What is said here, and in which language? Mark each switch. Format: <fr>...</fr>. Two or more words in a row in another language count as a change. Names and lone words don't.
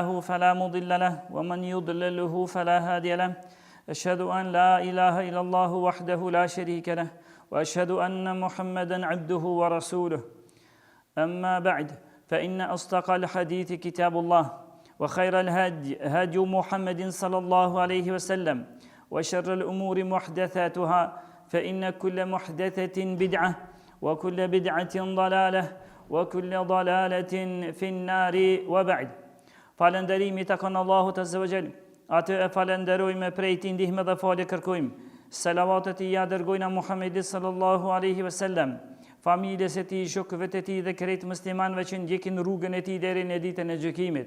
<ar>فلا مضل له ومن يضلله فلا هادي له أشهد أن لا إله إلا الله وحده لا شريك له وأشهد أن محمدا عبده ورسوله أما بعد فإن أصدق الحديث كتاب الله وخير الهدي هدي محمد صلى الله عليه وسلم وشر الأمور محدثاتها فإن كل محدثة بدعة وكل بدعة ضلالة وكل ضلالة في النار وبعد.</ar> <sq>Falënderimi takon Allahut</sq> <ar>عز وجل.</ar> <sq>Atë e falenderojmë prej tij ndihmë dhe falë kërkojmë. Selavatet i ja dërgojna Muhammedit</sq> <ar>صلى الله عليه وسلم,</ar> <sq>familjes e tij, shokëve të tij dhe krejt muslimanëve që ndjekin rrugën e tij deri në ditën e gjykimit.</sq>